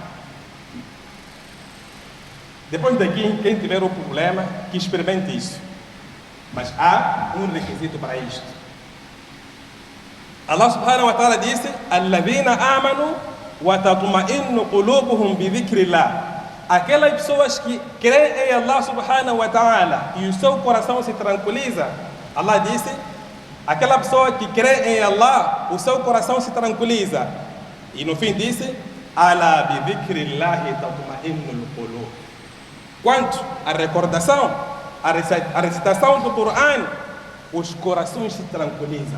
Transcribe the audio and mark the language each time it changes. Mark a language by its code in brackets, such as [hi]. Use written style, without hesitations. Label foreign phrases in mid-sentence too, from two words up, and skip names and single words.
[pt] Depois daqui, quem tiver um problema, que experimente isso. Mas há um requisito para isto. [ar] الله سبحانه وتعالى disse: "الذين آمنوا وتطمئن قلوبهم بذكر الله." [pt] Aquelas pessoas que creem em [ar] الله سبحانه وتعالى [pt] e o seu coração se tranquiliza. Allah disse: aquela pessoa que crê em Allah, o seu coração se tranquiliza. E no fim disse: [ar] "ألا بذكر الله تطمئن القلوب." [pt] Quanto à recordação, a recitação do Coran, os corações se tranquilizam.